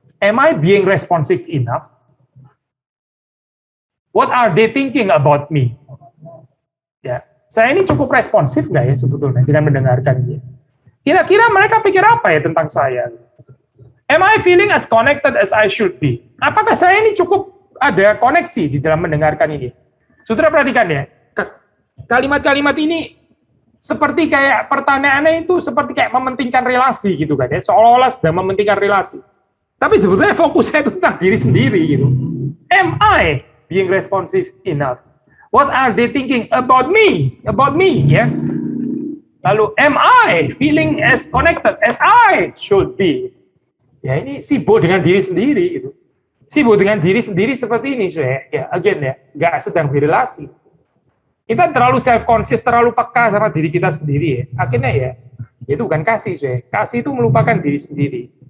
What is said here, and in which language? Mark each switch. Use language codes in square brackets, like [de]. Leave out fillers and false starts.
[en] Am I being responsive enough? What are they thinking about me? [id] Ya, saya ini cukup responsif nggak ya sebetulnya dengan mendengarkan dia? Kira-kira mereka pikir apa ya tentang saya? [en] Am I feeling as connected as I should be? [id] Apakah saya ini cukup ada koneksi di dalam mendengarkan ini? Saudara perhatikan ya, kalimat-kalimat ini seperti kayak pertanyaannya itu seperti kayak mementingkan relasi gitu kan ya, seolah-olah sedang mementingkan relasi. Tapi sebetulnya fokusnya itu tentang diri sendiri gitu. [en] Am I being responsive enough? What are they thinking about me? Ya. [id] Lalu [en] am I feeling as connected as I should be? [id] Ya ini sibuk dengan diri sendiri itu. Sibuk dengan diri sendiri seperti ini saya. Ya again ya, nggak sedang berelasi. Kita terlalu self-conscious, terlalu peka sama diri kita sendiri ya. Akhirnya ya, itu bukan kasih saya. Kasih itu melupakan diri sendiri.